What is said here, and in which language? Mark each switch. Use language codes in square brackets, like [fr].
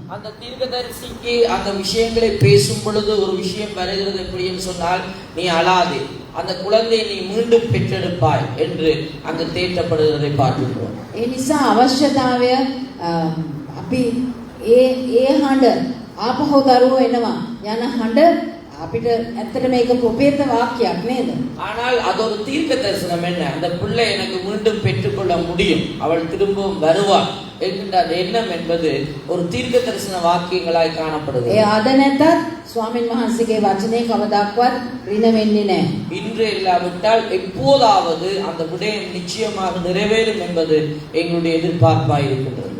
[ta] அந்த தீர்க்கதரிசிக்கு அந்த விஷயங்களை பேசும் பொழுது ஒரு விஷயம் வருகிறது எப்படி என்று சொன்னால், நீ அழாதே, அந்த குழந்தையை நீ மீண்டும் பெற்றெடுப்பாய் என்று அங்கு தேற்றப்படுவதை பார்க்கிறோம். [si] ඒ නිසා අවශ්‍යතාවය අපි ඒ හඬ ආපහු දරුවෝ එනවා යන හඬ අපිට ඇත්තට මේක ප්‍රොපේත වාක්‍යයක් නේද? [ta] ஆனால் அது ஒரு தீர்க்க தரிசனம். என்ன, அந்த பிள்ளை எனக்கு மீண்டும் பெற்றுக்கொள்ள முடியும், அவள் திரும்பவும் வருவாள் என்கின்ற எண்ணம் என்பது ஒரு தீர்க்க தரிசன வாக்கியங்களாய் காணப்படுது. [si] ඒ ආද නැතත් ස්වාමීන් වහන්සේගේ වචනේ කවදාවත් ඍණ වෙන්නේ නැහැ. [ta] இன்று இல்லாவிட்டால் எப்போதாவது அந்த விடயம் நிச்சயமாக நிறைவேறும் என்பது எங்களுடைய எதிர்பார்ப்பாய் இருக்கின்றது.